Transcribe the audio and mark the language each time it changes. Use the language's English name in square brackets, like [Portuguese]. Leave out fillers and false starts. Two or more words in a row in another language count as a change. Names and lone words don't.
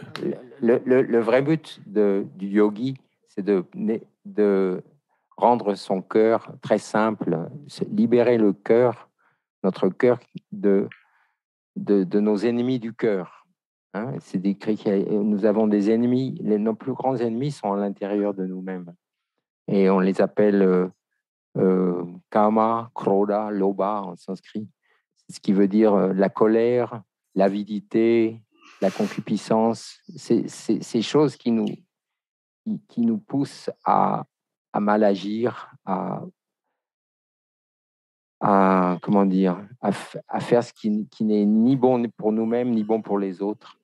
[French] le vrai but du yogi, c'est de rendre son cœur très simple, libérer le cœur, notre cœur de nos ennemis du cœur. Hein, c'est décrit que nous avons des ennemis, nos plus grands ennemis sont à l'intérieur de nous-mêmes. Et on les appelle [Sanskrit] काम, क्रोध, लोभ [French] en sanskrit. C'est ce qui veut dire la colère, l'avidité, la concupiscence. Ces choses qui nous poussent à mal agir, comment dire, à faire ce qui n'est ni bon pour nous-mêmes, ni bon pour les autres.